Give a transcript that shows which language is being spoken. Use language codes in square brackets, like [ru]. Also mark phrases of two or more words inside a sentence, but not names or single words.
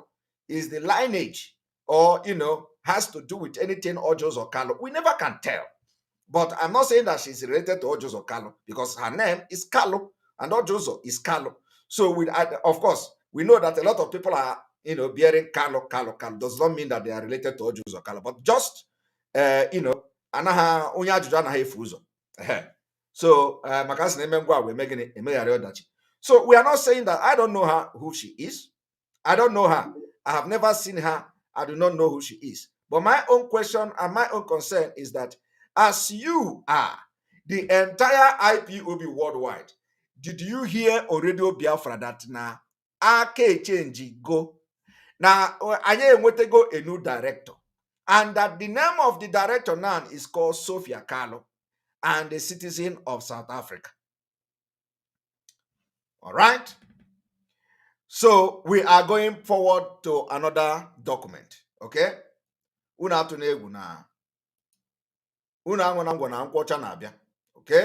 [en] Is the lineage, or has to do with anything Ojos or Carlo? We never can tell. But I'm not saying that she's related to Ojos or Carlo, because her name is Carlo and Ojozo is Carlo. So of course, we know that a lot of people are bearing Carlo. Does not mean that they are related to Ojos or Carlo, but just [ig] anaha onye ajụjụ anaghị efu ụzọ. [en] So so we are not saying that I don't know her, who she is. I don't know her. I have never seen her. I do not know who she is. But my own question and my own concern is that, as you are the entire IPOB worldwide, did you hear on Radio Biafra that [ig] na aka [en] change [ig] go na anya enwetego [en] a new director, and that the name of the director now is called Sophia Carlo, and a citizen of South Africa? All right. So we are going forward to another document. Okay. Okay.